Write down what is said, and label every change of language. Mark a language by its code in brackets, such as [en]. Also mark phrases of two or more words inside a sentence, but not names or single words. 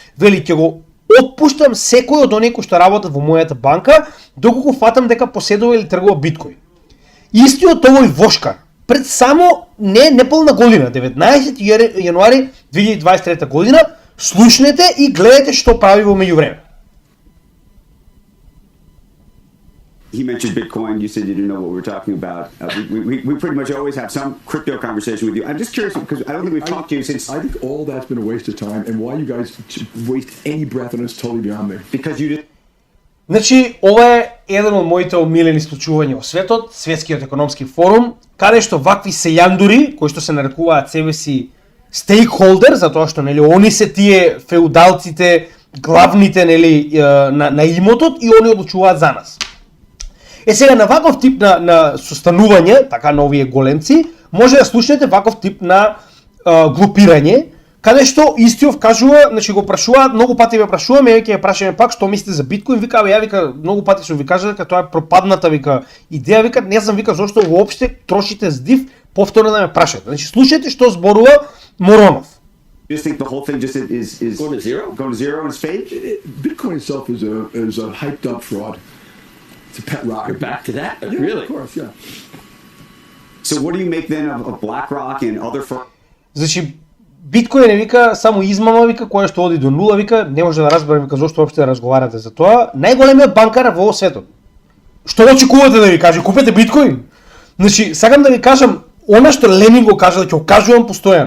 [mk] Вели ќе го отпуштам секој од оние кои што работат во мојата банка, доколку фатам дека поседува или тргува биткоин. Истиот овој вошкар, пред само неполна година, 19 јануари 2023 година, слушнете и гледате што прави во меѓувреме. [en] He mentioned Bitcoin. You said you didn't know what we were talking about. We pretty much always have some crypto conversation with you. I'm just curious because I don't think we've talked to you since. I think all that's been a waste of time, and why you guys waste any breath on it's totally beyond me. Because you did. [mk] Значи, ова е еден од моите омилени случувања во светот, Светскиот економски форум, каде што вакви сејандури, кои што се нарекуваат себе си стейкхолдер, затоа што нели они се тие феудалците, главните нели на имотот и они одлучуваат за нас. Сега на ваков тип на состанување, така на овие големци, може да слушнете ваков тип на глупирање, каде што истиот кажува, значи го прашуваат, многу пати ме прашуваме, ќе ја прашаме пак што мислите за биткоин, вика, ја вика, многу пати сум ви кажа дека тоа е пропадната вика идеја, вика, не знам вика зошто воопште трошите здив повторно да ме прашате. Значи слушајте што зборува Моронов. [en] You just think the whole thing just is Going to zero? Going to zero and it's fake? Bitcoin itself is a hyped up fraud. It's a pet rock. You're back to that? Yeah, Really? Of course, yeah. So what do you make then of BlackRock and other firms? [mk] Значи биткоин е вика само измама, вика, која што оди до нула, вика, не може да разберам вика зошто уопште да разговарате за тоа. Најголемиот банкар во светот. Што очекувате да ви каже? Купете биткоин? Значи, сакам да ви кажам, она што Ленин го кажа, ќе го кажувам постојано.